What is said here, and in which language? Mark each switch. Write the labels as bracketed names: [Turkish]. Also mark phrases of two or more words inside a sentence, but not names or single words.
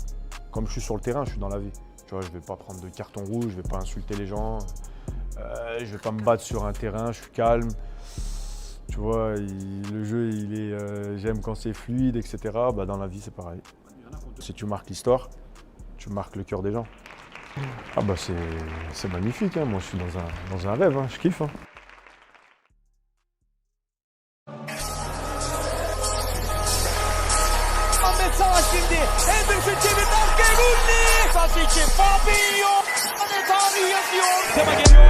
[French] Comme je suis sur le terrain, je suis dans la vie. Tu vois, je ne vais pas prendre de carton rouge, je ne vais pas insulter les gens, je ne vais pas me battre sur un terrain, je suis calme. Tu vois, le jeu, j'aime quand c'est fluide, etc. Bah, dans la vie, c'est pareil. Si tu marques l'histoire, tu marques le cœur des gens. Ah bah c'est magnifique, hein. Moi je suis dans un rêve, hein. Je kiffe. Hein. [Turkish] Şimdi Henderson çevirdi arkaya Rooney. Sağ içi Fabinho. Tanrı yazıyor.